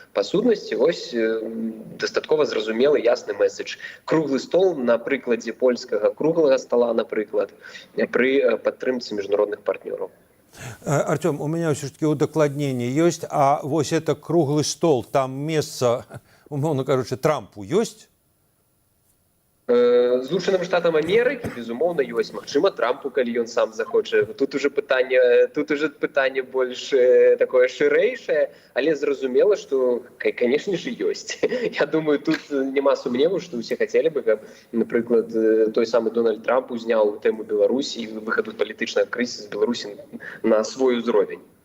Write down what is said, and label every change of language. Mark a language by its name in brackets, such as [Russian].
[Belarusian] Па сутнасці, вось дастаткова зразумелы ясны месседж. Круглы стол на прыкладзе польскага круглага стола, напрыклад, пры падтрымцы міжнародных партнёраў. [Russian] Артём, у меня все-таки удокладнение есть, а вот это круглый стол, там место, [Belarusian] умовно кажучи, [Russian] Трампу есть? [Belarusian] Злучаным Штатам Амерыкі, безумоўна, ёсць. Магчыма, Трампу, калі ён сам захоча. Тут уже пытанне больш такое шырэйшае, але зразумела, што, канешне ж, ёсць. Я думаю, тут няма сумневу, што ўсе хацелі бы, каб, напрыклад, той самы Дональд Трамп узняў тэму Беларусі і выхаду палітычнага крызісу з Беларусі на свой узровень.